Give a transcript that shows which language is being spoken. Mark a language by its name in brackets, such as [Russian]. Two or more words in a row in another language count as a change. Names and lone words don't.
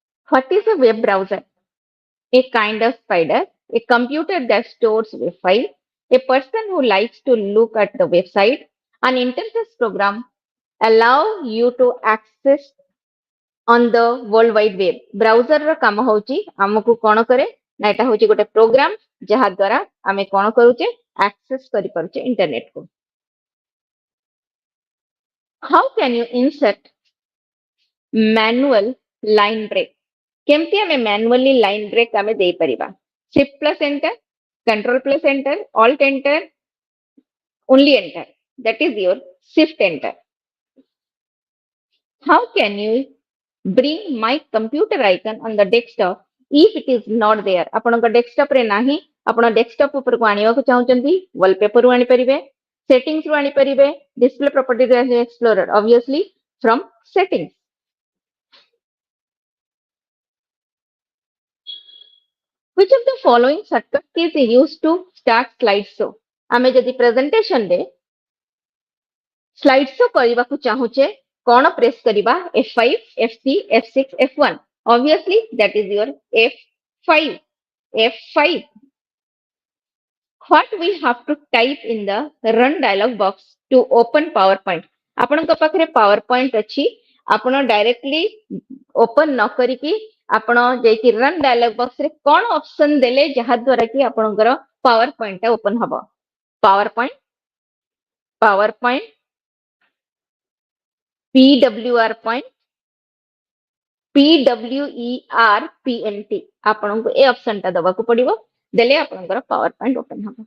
[English] What is a web browser? A kind of spider, a computer that stores web file, a person who likes to look at the website, an interface program allow you to access on the world wide web. [Odia] Browser ର କାମ ହଉଛି ଆମକୁ କଣ କରେ ନା ଏଟା ହଉଛି ଗୋଟେ ପ୍ରୋଗ୍ରାମ ଯାହା ଦ୍ୱାରା ଆମେ କଣ କରୁଛେ access କରିପାରୁଛେ ଇଣ୍ଟରନେଟ କୁ. [English] How can you insert manual line break? [Odia] କେମିତି ଆମେ [English] manually line break [Odia] ଆମେ ଦେଇପାରିବା? [English] Shift plus enter, control plus enter, alt enter, only enter. That is your shift enter. How can you bring my computer icon on the desktop if it is not there? [Odia] ଆପଣଙ୍କ desktop ରେ ନାହିଁ, ଆପଣ desktop ଉପରକୁ ଆଣିବାକୁ ଚାହୁଁଛନ୍ତି, wallpaper ରୁ ଆଣିପାରିବେ, settings ରୁ ଆଣିପାରିବେ, [English] display properties explorer, obviously from settings. Which of the following shortcut is used to start slideshow? [Odia] ଆମେ ଯଦି presentation ରେ slideshow କରିବାକୁ ଚାହୁଁଛେ କଣ ପ୍ରେସ୍ କରିବା F5, F3, F6, F1. [English] Obviously that is your F5. F5. What we have to type in the run dialog box to open PowerPoint? [Odia] ଆପଣଙ୍କ ପାଖରେ PowerPoint ଅଛି, ଆପଣ [English] directly open [Odia] ନ କରିକି ଆପଣ ଯାଇକି [English] run dialog box [Odia] ରେ କଣ option ଦେଲେ ଯାହା ଦ୍ୱାରା କି ଆପଣଙ୍କର PowerPoint ଟା open ହବ? PowerPoint, PowerPoint, PWR point, PWERPNT ଆପଣଙ୍କୁ ଏ ଅପସନ ଟା ଦବାକୁ ପଡିବ ଦେଲେ ଆପଣଙ୍କର [English] power point open [Odia] ହବ.